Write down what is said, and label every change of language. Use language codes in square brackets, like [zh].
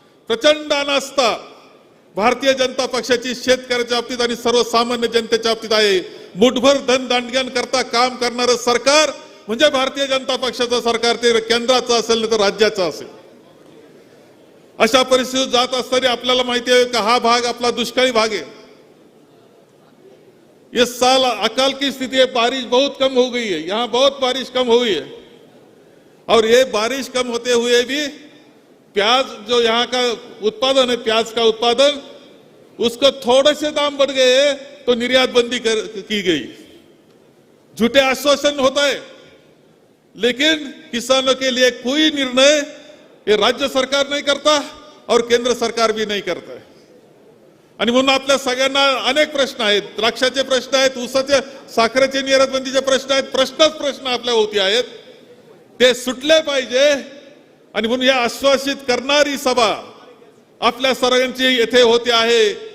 [mr] प्रचंड अनास्था भारतीय जनता पक्षाची शेतकऱ्याच्या बाबतीत आणि सर्वसामान्य जनतेच्या बाबतीत आहे. मुठभर धनदांडग्यां करता काम करणारं सरकार म्हणजे भारतीय जनता पक्षाचं सरकार, ते केंद्राचं असेल नाही तर राज्याचं असेल. अशा परिस्थितीत जात असताना आपल्याला माहिती आहे का हा भाग आपला दुष्काळी भाग है. [hi] इस साल अकाल की स्थिति है, बारिश बहुत कम हो गई है, यहाँ बहुत बारिश कम हुई है. और ये बारिश कम होते हुए भी प्याज जो यहाँ का उत्पादन है, प्याज का उत्पादन, उसको थोड़े से दाम बढ़ गए तो निर्यात बंदी की गई. झूठे आश्वासन होता है लेकिन किसानों के लिए कोई निर्णय ये राज्य सरकार नहीं करता और केंद्र सरकार भी नहीं करता है. [mr] आणि म्हणून आपल्या सगळ्यांना अनेक प्रश्न आहेत. द्राक्षाचे प्रश्न आहेत, ऊसाचे, साखरेचे निर्यात बंदीचे प्रश्न आहेत. प्रश्न आपल्या होती आहेत, ते सुटले पाहिजे. आणि म्हणून या आश्वासित करणारी सभा आपल्या सर्वांची येथे होते आहे.